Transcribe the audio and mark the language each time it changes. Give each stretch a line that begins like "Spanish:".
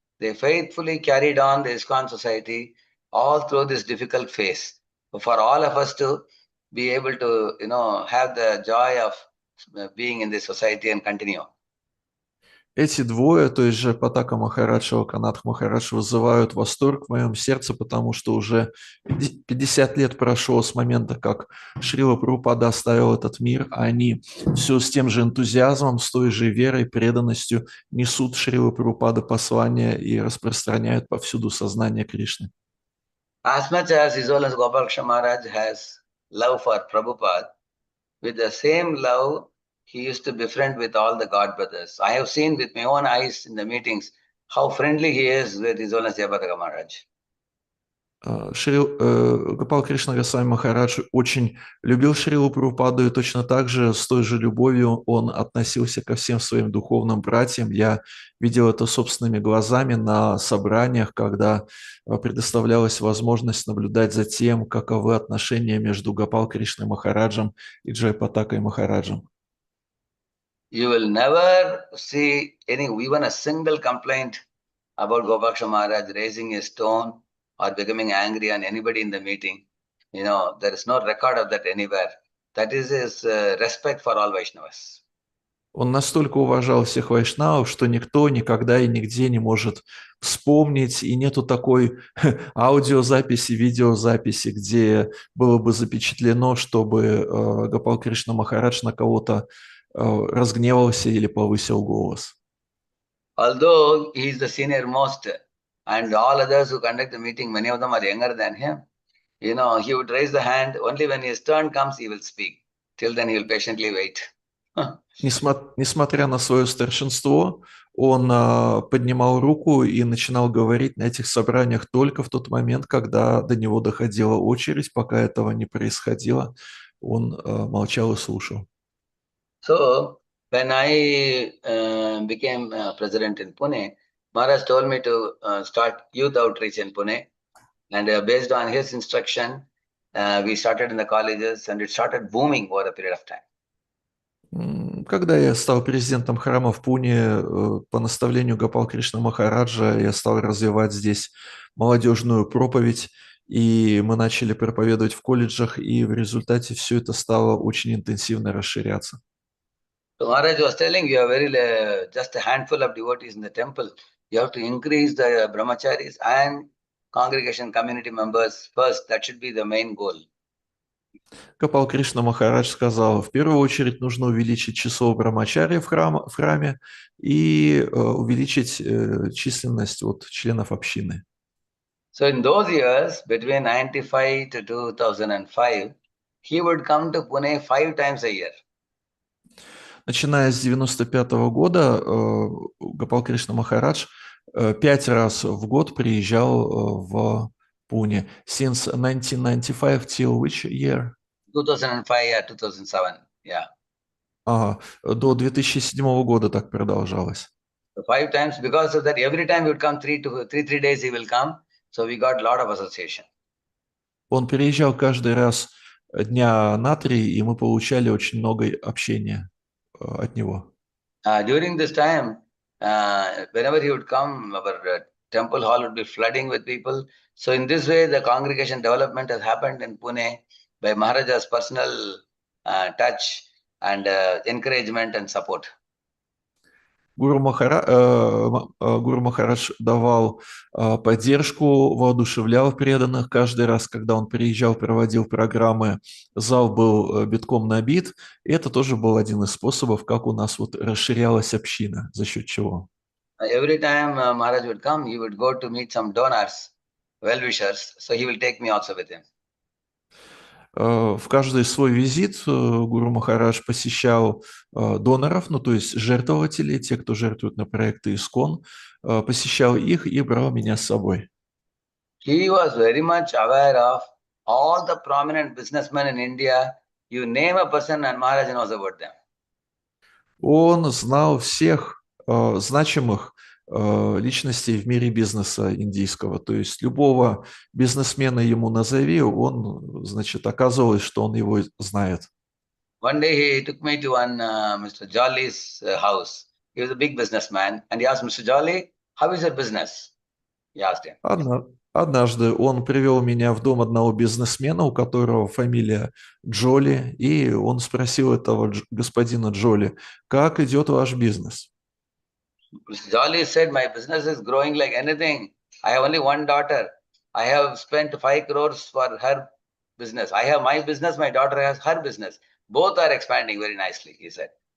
English: They faithfully carried on the ISKCON society all through this difficult phase. For all of us to be able to, have the joy of being in this society and continue.
Russian: Эти двое, то есть же Патака Махарадж и Локанатх Махарадж, вызывают восторг в моем сердце, потому что уже 50 лет прошло с момента, как Шрила Прабхупада оставил этот мир, а они все с тем же энтузиазмом, с той же верой, преданностью несут Шрила Прабхупада послания и распространяют повсюду сознание Кришны.
English: As much as His Holiness Gopalakrishna Maharaj has love for Prabhupada, with the same love, he used to befriend with all the God brothers. I have seen with my own eyes in the meetings how friendly he is with His Holiness Jayapataka Maharaj.
Russian: Гопал Кришна Госвами Махарадж очень любил Шрилу Прабхупаду, и точно так же, с той же любовью он относился ко всем своим духовным братьям. Я видел это собственными глазами на собраниях, когда предоставлялась возможность наблюдать за тем, каковы отношения между Гопал Кришной Махараджем и Джайпатакой Махараджем.
English: You will never see even a single complaint about Gopalakrishna Maharaj raising his tone or becoming angry on anybody in the meeting. There is no record of that anywhere. That is his respect for all Vaishnavas.
Russian: Он настолько уважал всех вайшнавов, что никто никогда и нигде не может вспомнить, и нету такой аудиозаписи, видеозаписи, где было бы запечатлено, чтобы Гопал Кришна Махарадж на кого-то разгневался или повысил голос.
English: Although he is the senior most, and all others who conduct the meeting, many of them are younger than him, he would raise the hand. Only when his turn comes, he will speak. Till then, he will patiently wait.
Russian: Несмотря на свое старшинство, он поднимал руку и начинал говорить на этих собраниях только в тот момент, когда до него доходила очередь. Пока этого не происходило, он молчал и слушал.
English: So, when I became president in Pune, Maharaj told me to start youth outreach in Pune. And based on his instruction, we started in the colleges and it started booming over a period of time.
Russian: Когда я стал президентом храма в Пуне, по наставлению Гопал Кришна Махараджа, я стал развивать здесь молодежную проповедь, и мы начали проповедовать в колледжах, и в результате все это стало очень интенсивно расширяться.
English: So Maharaj was telling you are just a handful of devotees in the temple. You have to increase the brahmacharis and congregation community members first. That should be the main goal.
Russian: Капал Кришна Махарадж сказал, в первую очередь нужно увеличить число брамачари в храме и увеличить численность вот, членов общины.
English: So in those years, between 95 to 2005, he would come to Pune 5 times a year.
Russian: Начиная с 95 года Гопал Кришна Махарадж 5 раз в год приезжал в Пуне.
English: Since 1995 till which year? 2005 or 2007, yeah.
Russian: Ага, до 2007 года так продолжалось.
English: So 5 times, because of that, every time he would come 3 days he will come. So we got a lot of association.
Russian: Он приезжал каждый раз дня на 3, и мы получали очень много общения от него.
English: During this time, whenever he would come, our temple hall would be flooding with people. So in this way, the congregation development has happened in Pune by Maharaja's personal touch and encouragement and support.
Russian: Гуру Махарадж давал поддержку, воодушевлял преданных. Каждый раз, когда он приезжал, проводил программы, зал был битком набит. И это тоже был один из способов, как у нас вот расширялась община, за счет чего.
English: Every time Maharaj would come, he would go to meet some donors, well-wishers. So he will take me also with him.
Russian: В каждый свой визит Гуру Махарадж посещал доноров, ну то есть жертвователей, те, кто жертвует на проекты ИСККОН, посещал их и брал меня с собой.
English: He was very much aware of all the prominent businessmen in India. You name a person and Maharaj knows about them.
Russian: Он знал всех значимых личностей в мире бизнеса индийского. То есть любого бизнесмена ему назови, он, значит, оказывалось, что он его знает.
English: One day he took me to one Mr. Jolly's house. He was a big businessman, and he asked Mr. Jolly, "How is your business?" He asked him.
Russian: Однажды он привел меня в дом одного бизнесмена, у которого фамилия Джоли, и он спросил этого господина Джоли, как идет ваш бизнес?
English: Mr. Jolly said, "My business is growing like anything. I have only one daughter. I have spent 5 crores for her business. I have my business, my daughter has her business. Both are expanding very nicely," he said.